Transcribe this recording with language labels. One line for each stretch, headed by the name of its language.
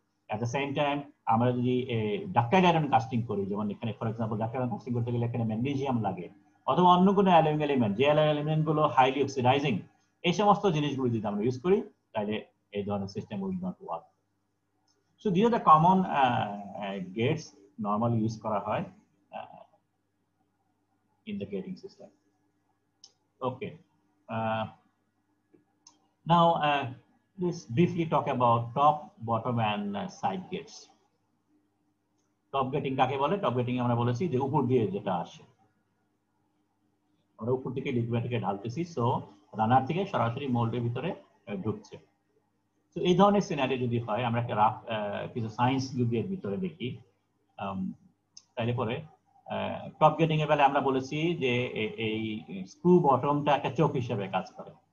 Bangla: At the same time আমরা যদি ডাক্টাইল iron casting করি, যেমন এখানে ফর এক্সাম্পল ডাক্টাইল আয়রন কাস্টিং করতে গেলে এখানে ম্যাগনেসিয়াম লাগে অথবা অন্য কোনো অ্যালুমিনিয়াম এলিমেন্ট, যে এলিমেন্ট গুলো হাইলি অক্সিডাইজিং, এই সমস্ত জিনিসগুলো যদি আমরা ইউজ করি তাহলে এই ধরনের system will not work.
English: So this are the common gates normally use করা হয় in the gating system. Okay. Now let's briefly talk about top, bottom and side gates.
Bangla: Top gating কাকে বলে? Top gating আমরা বলেছি যে উপর দিয়ে যেটা আসে, আমরা উপর থেকে লিকুইডটাকে ঢালতেছি, সো রানার থেকে সরাসরি মোল্ডের ভিতরে ঢুকছে। তো এই ধরনের সিনারিও যদি হয়, আমরা একটা রাফ কিছু সায়েন্স যদি এর ভিতরে দেখি, তাহলে পরে টপ গেটিং এর বেলা আমরা বলেছি যে এই স্ক্রু বটমটা একটা চোখ হিসেবে কাজ করে।